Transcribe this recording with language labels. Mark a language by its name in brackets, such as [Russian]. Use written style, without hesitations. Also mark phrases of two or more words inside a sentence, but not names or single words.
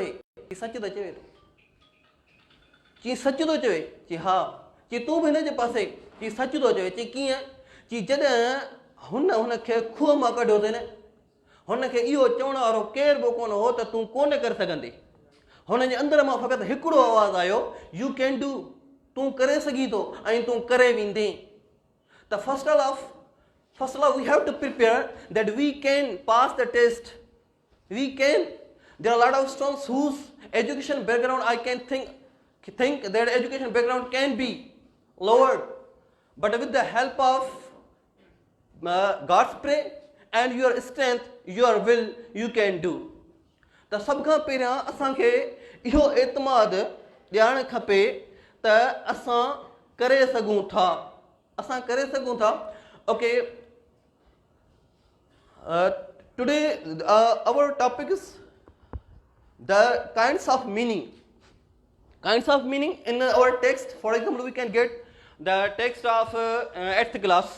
[Sindhi] चई सच त चवे थो. चई सच थो चवे. चई हा. चई तूं बि हिनजे पासे. चई सच थो चवे. चई कीअं. चई जॾहिं हुनखे खूह मां कढियो अथई न, हुनखे इहो चवण वारो केरु बि कोन हो त तूं कोन करे सघंदे. हुनजे अंदरि मां फ़क़ति हिकिड़ो आवाज़ु आयो, [English] you can do. [Sindhi] तूं करे सघीं थो ऐं तूं करे वेंदे. [English] त first of all we have to prepare that we can pass the test. We can. There are a lot of students whose education background I can think that education background can be lowered, but with the help of God's prayer and your strength, your will, you can do. [Sindhi] त सभ खां पहिरियां असांखे इहो एतमादु ॾियणु खपे त असां करे सघूं था. असां करे सघूं था. [English] ओके, today our topic is the kinds of meaning. Kinds of meaning in our text. For example, we can get the text of 8th class.